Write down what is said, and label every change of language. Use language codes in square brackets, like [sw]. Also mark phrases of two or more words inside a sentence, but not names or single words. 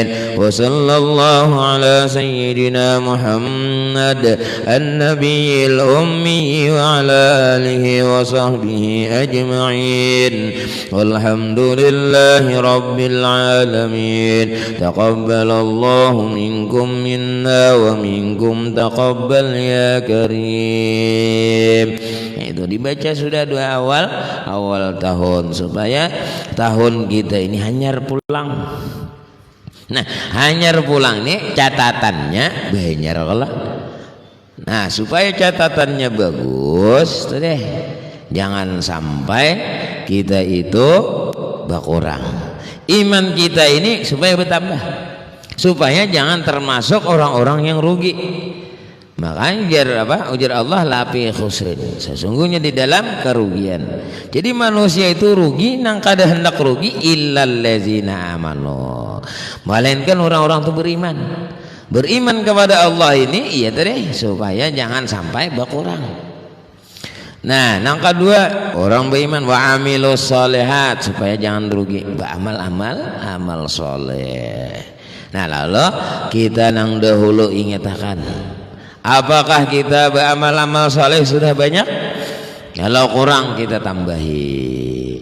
[ar] وصلى الله على سيدنا محمد النبي الأمي وعلى آله وصحبه أجمعين والحمد لله رب العالمين. تقبل الله منكم منا ومنكم تقبل يا كريم. [bjn] Itu dibaca sudah doa awal tahun supaya tahun kita ini hanyar pulang. Nah, hanyar pulang ini catatannya banyak lah. Nah, supaya catatannya bagus, tuh deh. Jangan sampai kita itu berkurang. Iman kita ini supaya bertambah. Supaya jangan termasuk orang-orang yang rugi. Makanya ujar Allah [ar] لفي خسر, [bjn] sesungguhnya di dalam kerugian. Jadi manusia itu rugi nang kada hendak rugi [ar] إلا الذين آمنوا, [bjn] melainkan orang-orang itu beriman kepada Allah ini iya tadi supaya jangan sampai berkurang. Nah, nang kedua orang beriman [ar] وعملوا الصالحات [bjn] supaya jangan rugi amal soleh. Nah, lalu kita nang dahulu ingatakan apakah kita beramal-amal saleh sudah banyak? Kalau kurang kita tambahi.